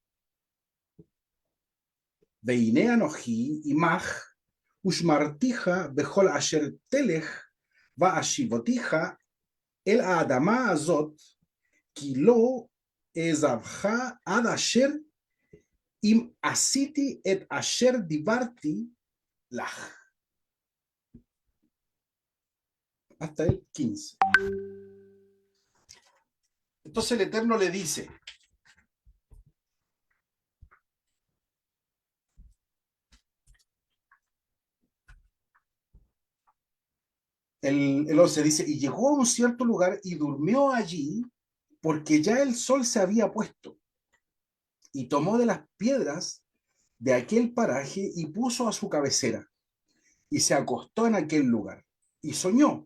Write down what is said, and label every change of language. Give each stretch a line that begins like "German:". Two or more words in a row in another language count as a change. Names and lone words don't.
Hebrew: והנה אנוכי עמך, ושמרתיך בכל אשר תלך, ואשיבותיך אל האדמה הזאת, כי לא אעזבך עד אשר אם עשיתי את אשר דיברתי לך.
Spanish: Hasta el 15. Entonces el Eterno le dice, el 11 dice, y llegó a un cierto lugar y durmió allí, porque ya el sol se había puesto, y tomó de las piedras de aquel paraje y puso a su cabecera, y se acostó en aquel lugar, y soñó.